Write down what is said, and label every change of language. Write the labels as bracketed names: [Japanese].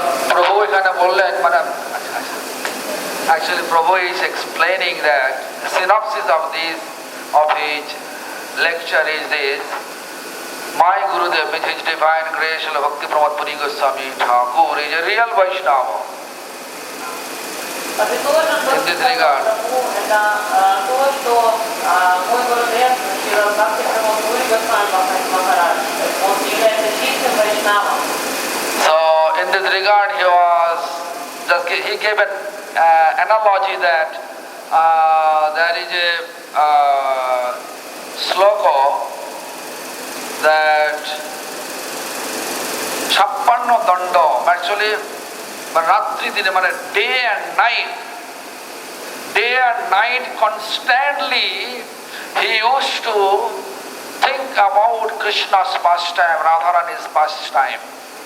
[Bangla] প্রভু এখানে বললেন, মানে [English] actually Prabhu is explaining that the synopsis of his lecture is this: my Gurudev, with his divine grace, Srila Bhakti Pramod Puri Goswami Thakur, is a real Vaishnava. In this regard, [Russian] это то, что мой Гурудев, Шрила Бхакти Прамод Пури Госвами Махарадж, он является чистым вайшнавом. [English] so in this regard he gave an analogy that there is a sloka that Chappanno Dando, actually Ratri Dine, day and night constantly he used to think about Krishna's pastime, Radharani's pastime.